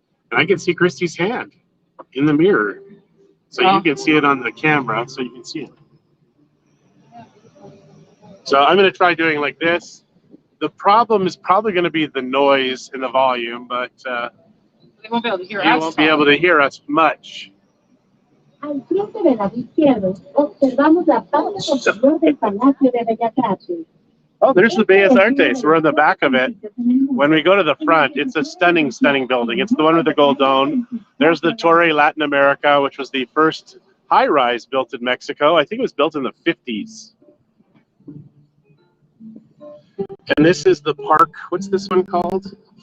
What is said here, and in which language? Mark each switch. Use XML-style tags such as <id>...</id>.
<en>And I can see Christie's hand in the mirror. So you can see it on the camera, so you can see it. So I'm going to try doing like this. The problem is probably going to be the noise and the volume, but they won't be able to hear us. You won't be able to hear us much.</en> <es>Al frente del lado izquierdo, observamos la parte superior del Palacio de Bellas Artes.</es> <en>Oh, there's the Bellas Artes. We're in the back of it. When we go to the front, it's a stunning, stunning building. It's the one with the gold dome. There's the Torre Latin America, which was the first high-rise built in Mexico. I think it was built in the 50s. And this is the park. What's this one called?</en>